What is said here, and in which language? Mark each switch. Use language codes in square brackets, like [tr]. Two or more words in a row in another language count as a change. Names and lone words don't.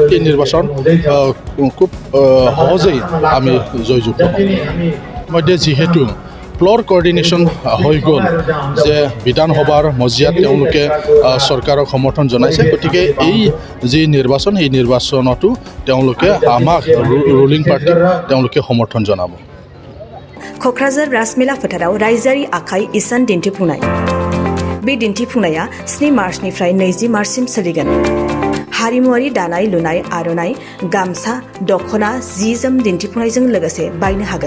[as] এই নিৰ্বাচন খুব সহজেই আমি জয়যুক্ত হ'ম। মধ্যে যিহেতু [en] floor coordination [as] হৈ গ'ল যে বিধানসভাৰ মজিয়াত তেওঁলোকে চৰকাৰক সমৰ্থন জনাইছে, গতিকে এই যি নিৰ্বাচন এই নিৰ্বাচনতো তেওঁলোকে আমাক [en] ruling party [as] তেওঁলোকে সমৰ্থন জনাব। [brx] क'क्राझार राजमेला फोथाराव रायजोआरि आखाइ इसान दिन्थिफुंनाय। बे दिन्थिफुंनाया 7 मार्चनिफ्राय 20 मार्चसिम सोलिगोन। हारिमुआरि दानाय लुनाय आर'नाइ, गामसा, दख'ना, जि-जोम दिन्थिफुंनायजों लोगोसे बायनो हागोन।